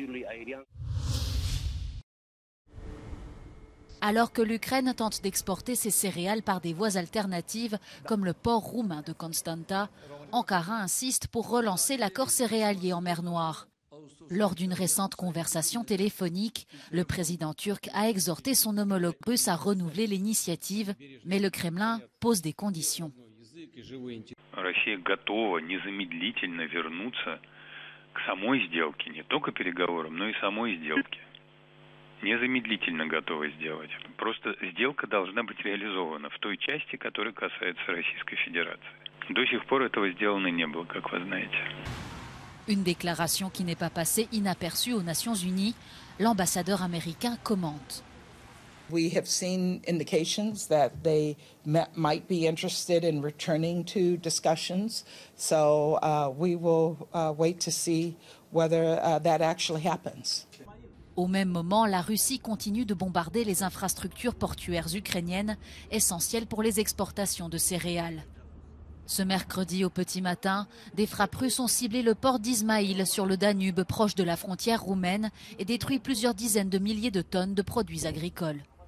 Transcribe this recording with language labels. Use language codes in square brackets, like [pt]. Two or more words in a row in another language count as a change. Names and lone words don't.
[fr] Alors que l'Ukraine tente d'exporter ses céréales par des voies alternatives, comme le port roumain de Constanta, Ankara insiste pour relancer l'accord céréalier en mer Noire. Lors d'une récente conversation téléphonique, le président turc a exhorté son homologue russe à renouveler l'initiative, mais le Kremlin pose des conditions. [ru] Россия готова незамедлительно вернуться к самой сделке, не только переговорам, но и самой сделке. Незамедлительно готова сделать. Просто сделка должна быть реализована в той части, которая касается Российской Федерации. До сих пор этого сделано не было, как вы знаете. [fr] Une déclaration qui n'est pas passée inaperçue aux Nations Unies. L'ambassadeur américain commente. [en] We have seen indications that they might be interested in returning to discussions. So we will wait to see whether that actually happens. [fr] Au même moment, la Russie continue de bombarder les infrastructures portuaires ukrainiennes, essentielles pour les exportations de céréales. Ce mercredi au petit matin, des frappes russes ont ciblé le port d'Ismaïl sur le Danube, proche de la frontière roumaine, et détruit plusieurs dizaines de milliers de tonnes de produits agricoles.